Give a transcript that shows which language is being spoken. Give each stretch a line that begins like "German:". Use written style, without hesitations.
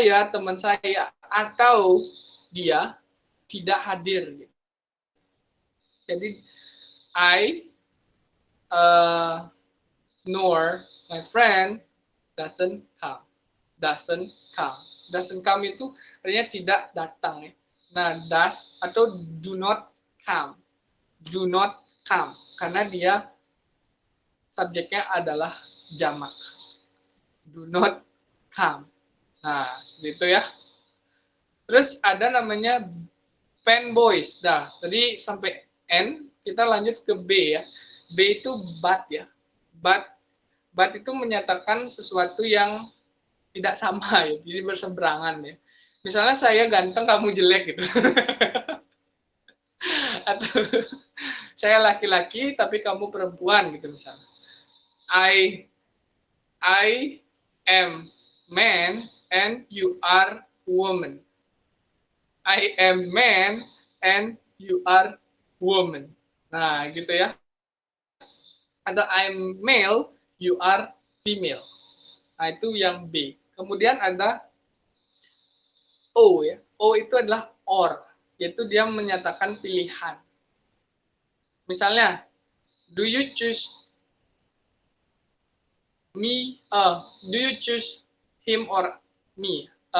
Indonesian: Teman saya atau dia tidak hadir. Jadi
English: I nor my friend doesn't come. Doesn't come
Indonesian: itu artinya tidak datang ya. Nah,
English: does
Indonesian: atau
English: do not come. Do not come
Indonesian: karena dia subjeknya adalah jamak.
English: Do not come.
Indonesian: Nah, gitu ya. Terus ada namanya pen boys. Dah, tadi sampai N, kita lanjut ke B ya. B itu but ya. But itu menyatakan sesuatu yang tidak sama ya, jadi berseberangan ya. Misalnya saya ganteng, kamu jelek gitu. Atau saya laki-laki tapi kamu perempuan gitu misalnya.
English: I am man and you are woman. I am man and you are woman.
Indonesian: Nah, gitu ya.
English: Atau I'm male, you are female.
Indonesian: Nah, itu yang B. Kemudian ada O ya. O itu adalah or, yaitu dia menyatakan pilihan.
English: Misalnya, do you choose me? Do you choose him or me?